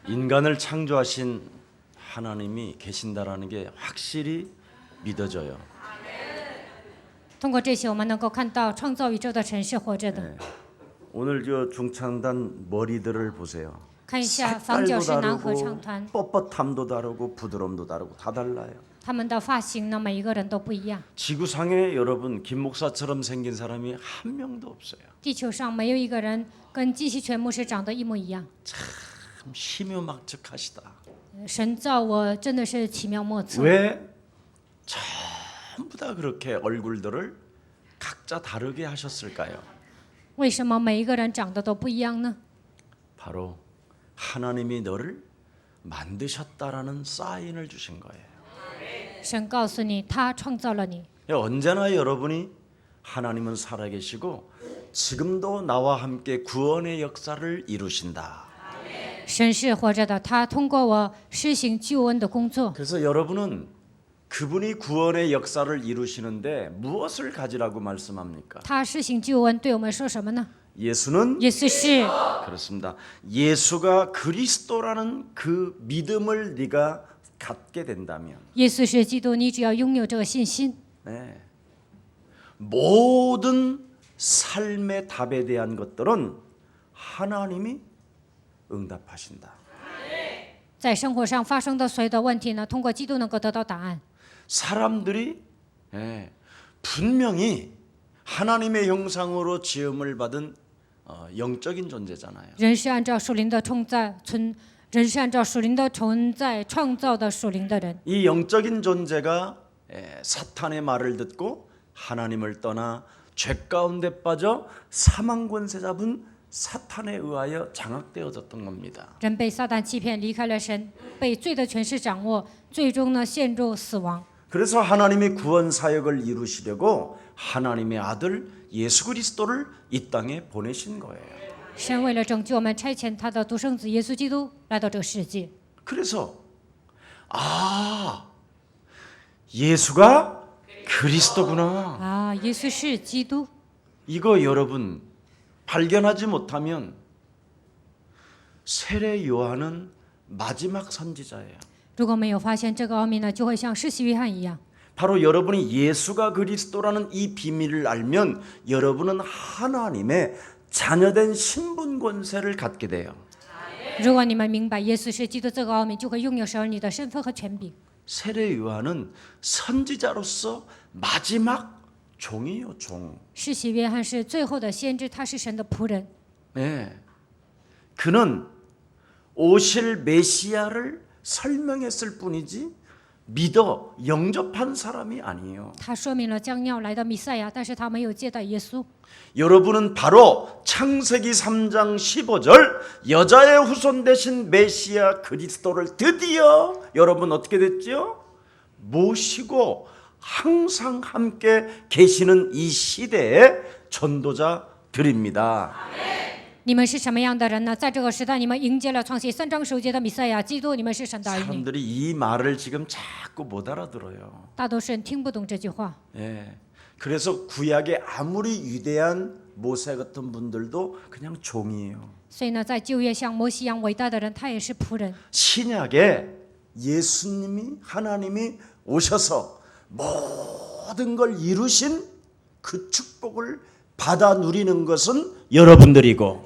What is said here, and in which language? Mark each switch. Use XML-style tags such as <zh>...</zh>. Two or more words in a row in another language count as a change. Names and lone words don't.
<ko>인간을 창조하신 하나님이 계신다라는 게 확실히 믿어져요.</ko> <zh>通过这些，我们能够看到创造宇宙的神是活着的。</zh> <ko>오늘 저 중창단 머리들을 보세요.</ko> <zh>看一下房角石男合唱</zh> <ko>다르고</ko> <zh>团，</zh> <ko>뻣뻣함도 다르고 부드러움도 다르고 다 달라요.</ko> <zh>他们的发型呢，每一个人都不一样。</zh> <ko>지구상에 여러분 김 목사처럼 생긴 사람이 한 명도 없어요.</ko> <zh>地球上没有一个人跟季希全牧师长得一模一样。</zh> <ko>참 희묘막측하시다.</ko> <zh>神造我真的是奇妙莫测。</zh> <ko>왜 전부 다 그렇게 얼굴들을 각자 다르게 하셨을까요?</ko> <zh>为什么每一个人长得都不一样呢？</zh> <ko>바로 하나님이 너를 만드셨다라는 사인을 주신 거예요.</ko> <zh>神告诉你，他创造了你。</zh> <ko>언제나 여러분이 하나님은 살아계시고 지금도 나와 함께 구원의 역사를 이루신다.</ko> <zh>神是活着的，他通过我施行救恩的工作。</zh> <ko>그래서 여러분은 그분이 구원의 역사를 이루시는데 무엇을 가지라고 말씀합니까?</ko> <zh>他施行救恩对我们说什么呢？</zh> <ko>예수는</ko> <zh>耶稣是</zh> <ko>그렇습니다. 예수가 그리스도라는 그 믿음을 네가 갖게 된다면</ko> <zh>耶稣是基督，你只要拥有这个信心，</zh> <ko>네. 모든 삶의 답에 대한 것들은 하나님이 응답하신다.</ko> <zh>在生活上发生的所有的问题呢，通过基督能够得到答案。</zh> <ko>사람들이 분명히 하나님의 형상으로 지음을 받은 영적인 존재잖아요.</ko> <zh>人是按照属灵的人是按照属灵的存在创造的属灵的人。</zh> <ko>이 영적인 존재가 사탄의 말을 듣고 하나님을 떠나 죄 가운데 빠져 사망 권세 잡은 사탄에 의하여 장악되어졌던 겁니다.</ko> <zh>人被撒旦欺骗，离开了神，被罪的权势掌握，最终呢陷入死亡。</zh> <ko>그래서 하나님이 구원 사역을 이루시려고 하나님의 아들 예수 그리스도를 이 땅에 보내신 거예요.</ko> <zh>神为了拯救我们，差遣他的独生子耶稣基督来到这个世界。</zh> <ko>그래서 예수가 그리스도구나.</ko> <zh>啊，耶稣是基督。</zh> <ko>이거 여러분 발견하지 못하면 세례 요한은 마지막 선지자예요.</ko> <zh>如果没有发现这个奥秘呢，就会像施洗约翰一样。</zh> <ko>바로 여러분이 예수가 그리스도라는 이 비밀을 알면 여러분은 하나님의 자녀된 신분 권세를 갖게 돼요.</ko> <zh>如果你们明白耶稣是基督这个奥秘，就会拥有神儿女的身份和权柄。</zh> <ko>세례 요한은 선지자로서 마지막 종이요, 종.</ko> <zh>施洗约翰是最后的先知，他是神的仆人。</zh> <ko>네. 그는 오실 메시아를 설명했을 뿐이지 믿어 영접한 사람이 아니에요.</ko> <zh>他说明了将要来的弥赛亚，但是他没有接待耶稣。</zh> <ko>여러분은 바로 창세기 3장 15절 여자의 후손 되신 메시아 그리스도를 드디어 여러분 어떻게 됐죠? 모시고 항상 함께 계시는 이 시대의 전도자들입니다.</ko> <zh>你们是什么样的人呢？在这个时代，你们迎接了创世3章首节的弥赛亚基督，你们是神的儿女。</zh> <ko>사람들이 이 말을 지금 자꾸 못 알아들어요.</ko> <zh>大多数人听不懂这句话，</zh> <ko>예. 그래서 구약에 아무리 위대한 모세 같은 분들도 그냥 종이에요.</ko> <zh>所以呢，在旧约像摩西一样伟大的人，他也是仆人。</zh> <ko>신약에 예수님이 하나님이 오셔서 모든 걸 이루신 그 축복을 받아 누리는 것은 여러분들이고</ko>